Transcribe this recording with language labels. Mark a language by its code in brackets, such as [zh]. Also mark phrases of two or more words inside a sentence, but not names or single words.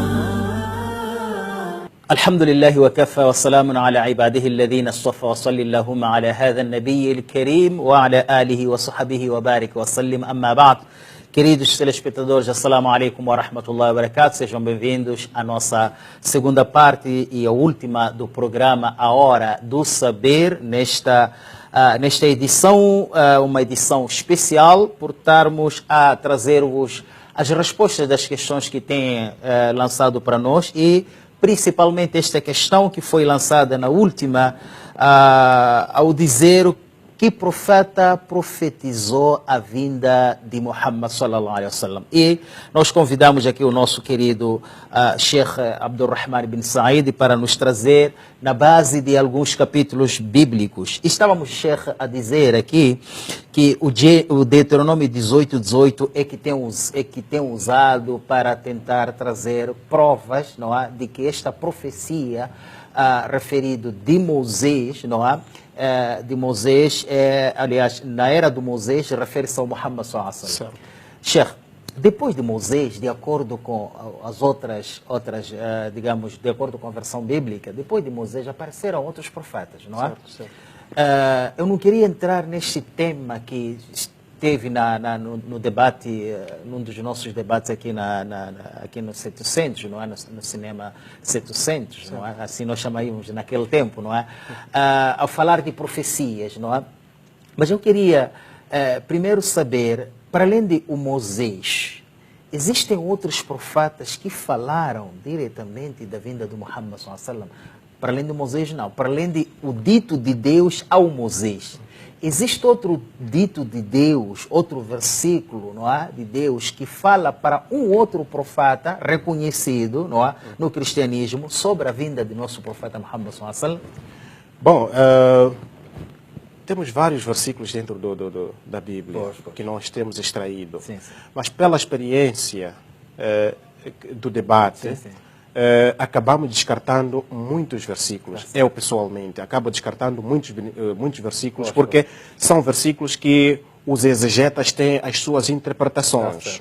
[ar] الحمد لله وكفى والسلام على عباده الذين اصطفى وصل اللهم على هذا النبي الكريم وعلى آله وصحبه وبارك وسلم أما بعد. [pt] Queridos telespectadores, [ar] السلام عليكم ورحمة الله وبركاته. [pt] Sejam bem-vindos à nossa segunda parte e a última do programa A Hora do Saber, nesta edição, uma edição especial, por estarmos a trazer-vos as respostas das questões que têm lançado para nós e principalmente esta questão que foi lançada na última, ao dizer que profeta profetizou a vinda de Muhammad [ar] صلى الله عليه وسلم. [pt] E nós convidamos aqui o nosso querido Sheikh Abdurrahman bin Said para nos trazer na base de alguns capítulos bíblicos. Estávamos, Sheikh, a dizer aqui que o Deuteronômio 18:18 é que tem usado para tentar trazer provas, não é, de que esta profecia referido de Moisés, não é? De Moisés, aliás, na era do Moisés, refere-se ao Muhammad [ar] صلى الله عليه وسلم. [pt] Sheikh, depois de Moisés, de acordo com as outras digamos, de acordo com a versão bíblica, depois de Moisés apareceram outros profetas, não é? Certo. Eu não queria entrar neste tema que teve no debate, num dos nossos debates aqui, aqui no 700, não é? No cinema 700, não é? Assim nós chamávamos naquele tempo, não é? Ao falar de profecias, não é? Mas eu queria primeiro saber, para além de o Moisés, existem outros profetas que falaram diretamente da vinda do Muhammad [ar] صلى الله عليه وسلم? [pt] Para além de Moisés, não. Para além de o dito de Deus ao Moisés. Existe outro dito de Deus, outro versículo, não é, de Deus que fala para um outro profeta reconhecido, não é, no cristianismo sobre a vinda de nosso profeta Muhammad [ar] صلى الله عليه وسلم? [pt] Bom, temos vários versículos dentro da Bíblia que nós temos extraído, Sim. mas pela experiência do debate, Sim. acabamos descartando muitos versículos. Eu, pessoalmente, acabo descartando muitos versículos porque são versículos que os exegetas têm as suas interpretações.